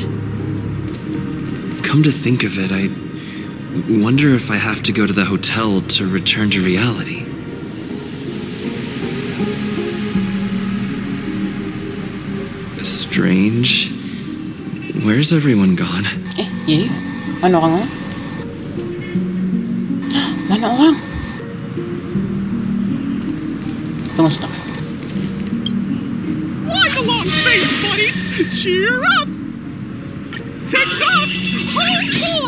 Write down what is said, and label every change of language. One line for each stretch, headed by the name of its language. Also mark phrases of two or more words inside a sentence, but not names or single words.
English: Come to think of it, I wonder if I have to go to the hotel to return to reality. Strange. Where's everyone gone? Yay?
Filipino: Ano ka nga? Manawang! Kamusta ka?
English: Why the long face, buddy? Cheer up! Tick-tock! Oh boy!